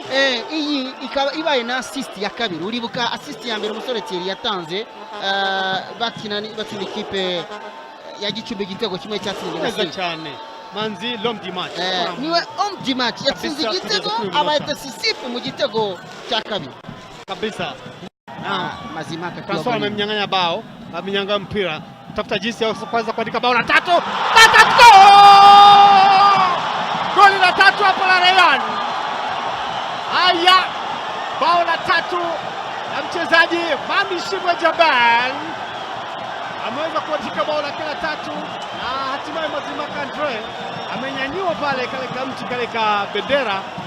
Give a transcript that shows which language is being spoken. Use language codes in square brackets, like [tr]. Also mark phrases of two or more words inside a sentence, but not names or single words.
[rw] Iyi ikaba ibaye na assist ya kabiri. Uribuka assist ya mbere umusore Thierry yatanze bakina ikipe ya Gicumbi igitego kimwe cyatsinze neza cyane. Manzi [fr] l'homme du match. [rw] Niwe [fr] homme du match [rw] yatsinze igitego abaye decisive mu gitego cya kabiri kabisa. Mazimaka [sw] François amemnyang'anya bao, amenyanga mpira. Tafuta jinsi ya kwanza kuandika bao la tatu. Goli la tatu hapo la Rayon. Haya, bao la tatu na mchezaji Mami Shimwe Jabal ameweza kuandika bao la tatu na hatimaye Mazimaka Andre amenyanyua pale kale mti kale bendera.